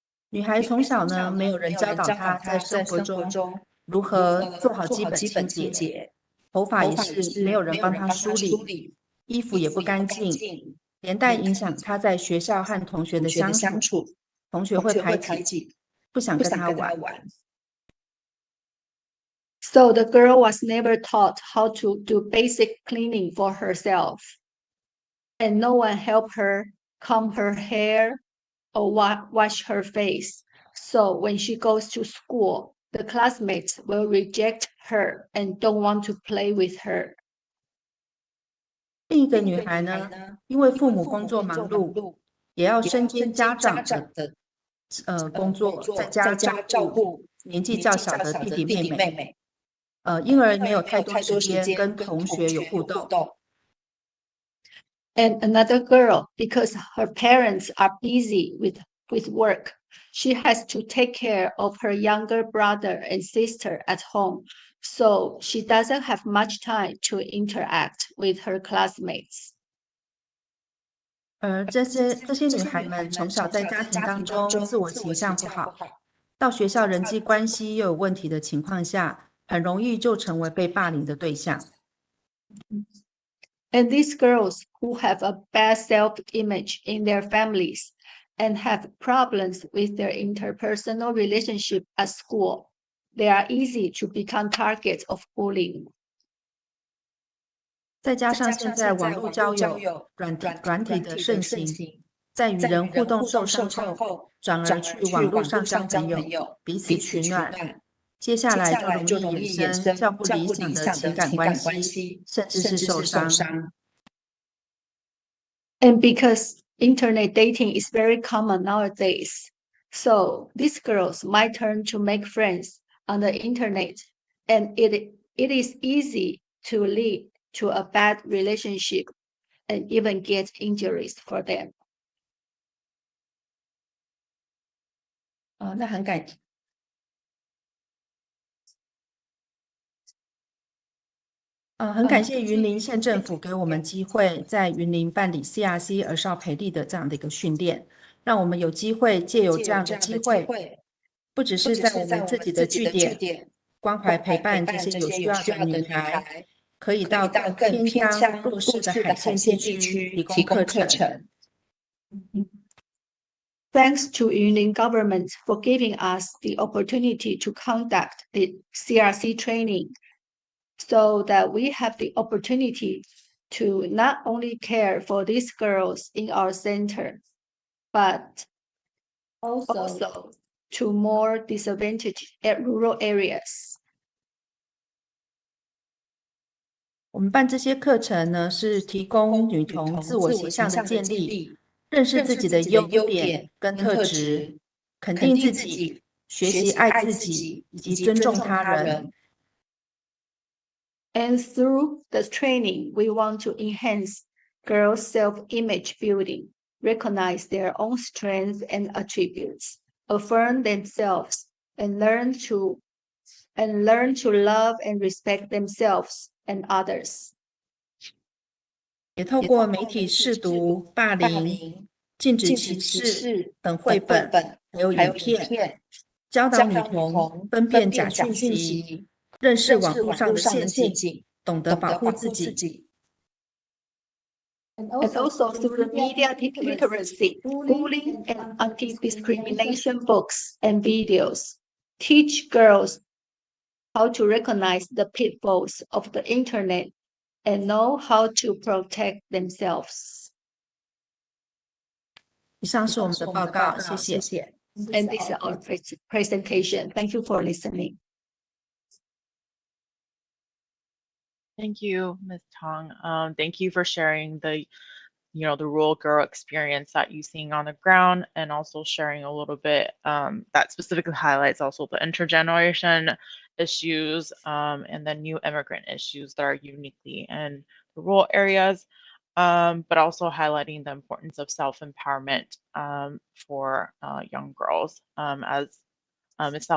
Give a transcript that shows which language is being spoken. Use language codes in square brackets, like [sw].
[zh] 女孩从小呢，没有人教导她在生活中如何做好基本清洁，头发也是没有人帮她梳理，衣服也不干净，连带影响她在学校和同学的相处，同学会排挤，不想跟她玩。 [en] So the girl was never taught how to do basic cleaning for herself, and no one helped her comb her hair or wash her face. So when she goes to school, the classmates will reject her and don't want to play with her. [zh] 另一个女孩呢，因为父母工作忙碌，也要身兼家长的工作，在家照顾年纪较小的弟弟妹妹，因而没有太多时间跟同学有互动。 [en] And another girl, because her parents are busy with work, she has to take care of her younger brother and sister at home, so she doesn't have much time to interact with her classmates. [zh] 而这些女孩们从小在家庭当中自我形象不好，到学校人际关系又有问题的情况下，很容易就成为被霸凌的对象。 [en] And these girls who have a bad self-image in their families and have problems with their interpersonal relationship at school, they are easy to become targets of bullying. [zh] 再加上现在网络交友软体的盛行，在与人互动受伤后，转而去网络上交朋友，彼此取暖。接下来就容易衍生较不理想的情感关系，甚至是受伤。 [en] And because internet dating is very common nowadays, so these girls might turn to make friends on the internet, and it is easy to lead to a bad relationship and even get injuries for them. [zh] 那很感谢云林县政府给我们机会，在云林办理 CRC 儿少培力的这样的一个训练，让我们有机会借由这样的机会，不只是在我们自己的据点关怀陪伴这些有需要的女孩，可以到更偏乡弱势的海线地区提供课程。 [en] Thanks to Yunlin government for giving us the opportunity to conduct the CRC training, so that we have the opportunity to not only care for these girls in our center, but also to more disadvantaged rural areas. [zh] 我们办这些课程呢，是提供女童自我形象的建立，认识自己的优点跟特质，肯定自己，学习爱自己，以及尊重他人。 [en] And through the training, we want to enhance girls' self-image building, recognize their own strengths and attributes, affirm themselves, and learn to love and respect themselves and others. [zh] 也透过媒体识读、霸凌、禁止歧视等绘本还有影片，教导女童分辨假讯息，认识网络上的陷阱，懂得保护自己。 [en] And also through the media literacy, bullying and anti-discrimination books and videos, teach girls how to recognize the pitfalls of the internet and know how to protect themselves. [zh] 以上是我们的报告，谢谢。 [en] And this is our presentation. Thank you for listening. Thank you, Ms. Tong. Thank you for sharing the rural girl experience that you're seeing on the ground, and also sharing a little bit that specifically highlights also the intergeneration issues and the new immigrant issues that are uniquely in the rural areas, but also highlighting the importance of self-empowerment for young girls, as Ms.